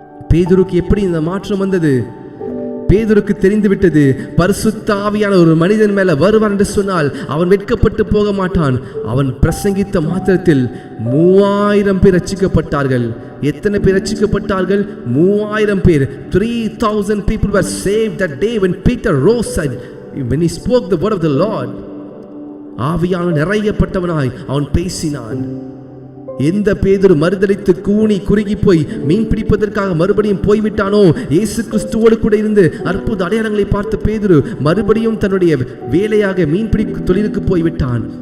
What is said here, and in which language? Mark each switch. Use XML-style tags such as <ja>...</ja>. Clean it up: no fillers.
<ta>பேதுருக்கு எப்படி இந்த மாற்றம் வந்தது? பேதுருக்கு தெரிந்து விட்டது, பரிசுத்த ஆவியான ஒரு மனிதன் மேல வருவார் என்று சொன்னால் அவன் வெட்கப்பட்டு போக மாட்டான். அவன் பிரசங்கித்த மாத்திரத்தில் 3000 பேர் ரட்சிக்கப்பட்டார்கள். எத்தனை பேர் ரட்சிக்கப்பட்டார்கள்? 3000 பேர்.</ta> <en>3000 people were saved that day when Peter rose and when he spoke the word of the Lord.</en> <ta>ஆவியான நிறையப்பட்டவனாய் அவன் பேசினான். எந்த பேதுரு மறுதலித்து கூனி குறுகி போய் மீன் பிடிப்பதற்காக மறுபடியும் போய்விட்டானோ, இயேசு கிறிஸ்துவோடு கூட இருந்து அற்புத அடையாளங்களை பார்த்த பேதுரு மறுபடியும் தன்னுடைய வேலையாக மீன்பிடி தொழிலுக்கு போய்விட்டான்.</ta>